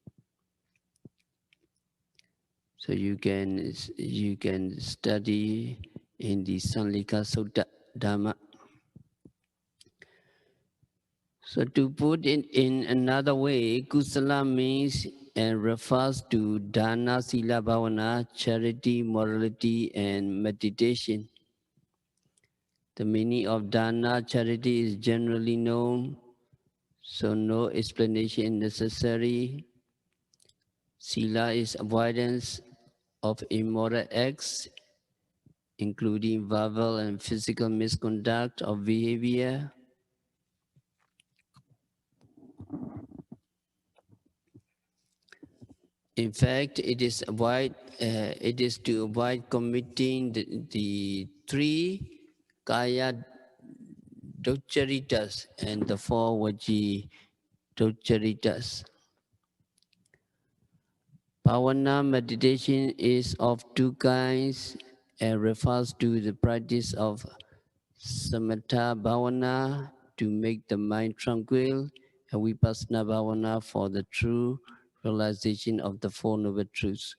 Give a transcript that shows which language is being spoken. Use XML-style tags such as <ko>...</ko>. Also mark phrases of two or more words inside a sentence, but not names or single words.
<en>So you can study in the Sanlika Sutta Dhamma. So to put it in another way, kusala means and refers to</en> <pi>dana, sila, bhavana,</pi> <en>charity, morality, and meditation. The meaning of dana, charity, is generally known, so no explanation necessary. Sila is avoidance of immoral acts, including verbal and physical misconduct of behavior. In fact, it is to avoid committing the 3</en> <pi>kaya doccharitas</pi> <en>and the 4</en> <pi>vaji doccharitas.</pi> <en>Bhavana meditation is of 2 kinds and refers to the practice of</en> <pi>samatha bhavana</pi> <en>to make the mind tranquil, and</en> <pi>vipassana bhavana</pi> <en>for the true realization of the 4 noble truths.</en>